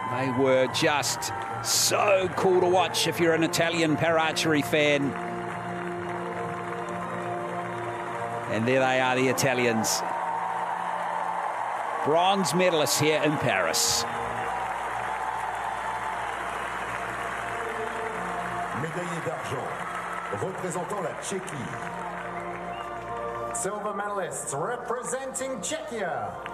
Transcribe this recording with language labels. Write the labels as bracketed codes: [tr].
[en] They were just so cool to watch if you're an Italian para-archery fan. And there they are, the Italians. Bronze medalists here in Paris. [fr] Médaillé d'argent, représentant la Tchéquie. [en] silver medalists representing Czechia,